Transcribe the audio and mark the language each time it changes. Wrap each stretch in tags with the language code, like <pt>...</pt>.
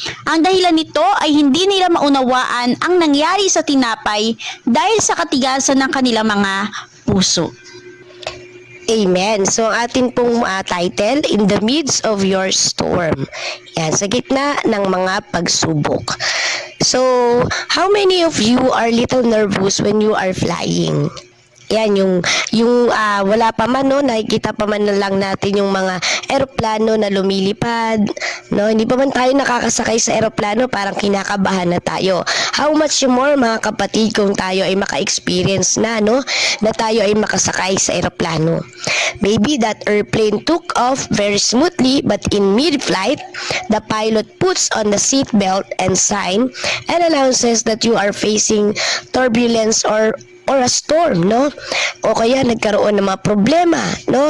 <tl>Ang dahilan nito ay hindi nila maunawaan ang nangyari sa tinapay dahil sa katigasan ng kanilang mga puso. Amen. So, ang atin pong title, In the Midst of Your Storm. Yan, sa gitna ng mga pagsubok.</tl> <en>So, how many of you are little nervous when you are flying?</en> <tl>Yan, yung wala pa man, no, nakikita pa man na lang natin yung mga eroplano na lumilipad, no, hindi pa man tayo nakakasakay sa eroplano, parang kinakabahan na tayo. How much more, mga kapatid, kung tayo ay maka-experience na, no, na tayo ay makasakay sa eroplano.</tl> <en>Maybe that airplane took off very smoothly, but in mid-flight, the pilot puts on the seatbelt and sign and announces that you are facing turbulence or a storm, no?</en> <tl>O kaya nagkaroon ng mga problema, no?</tl>